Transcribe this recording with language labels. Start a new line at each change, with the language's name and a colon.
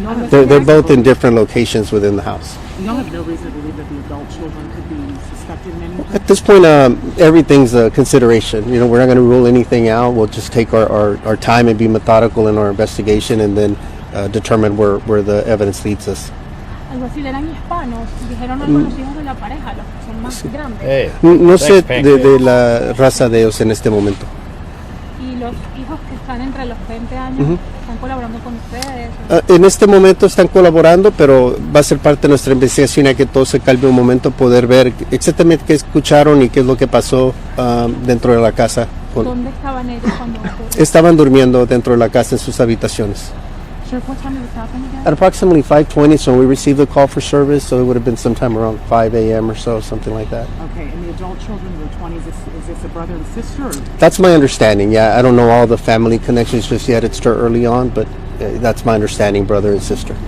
English: They're both in different locations within the house. You don't have no reason to believe that the adult children could be suspected in anything? At this point, everything's a consideration. You know, we're not going to rule anything out. We'll just take our time and be methodical in our investigation, and then determine where the evidence leads us.
Spanish: Algo así, eran hispanos. Dijeron algo a los hijos de la pareja, los que son más grandes.
English: Hey,
Spanish: No sé
English: thanks,
Spanish: de la raza de ellos en este momento. Y los hijos que están entre los 20 años están colaborando con ustedes. En este momento están colaborando, pero va a ser parte de nuestra investigación, ya que todo se calme un momento, poder ver exactamente qué escucharon y qué es lo que pasó dentro de la casa. ¿Dónde estaban ellos cuando ocurrió? Estaban durmiendo dentro de la casa en sus habitaciones.
English: Sheriff, what time did this happen again? At approximately 5:20, so we received the call for service, so it would have been sometime around 5 a.m. or so, something like that. Okay, and the adult children in their 20s, is this a brother and sister? Or? That's my understanding, yeah. I don't know all the family connections just yet. It's still early on, but that's my understanding, brother and sister.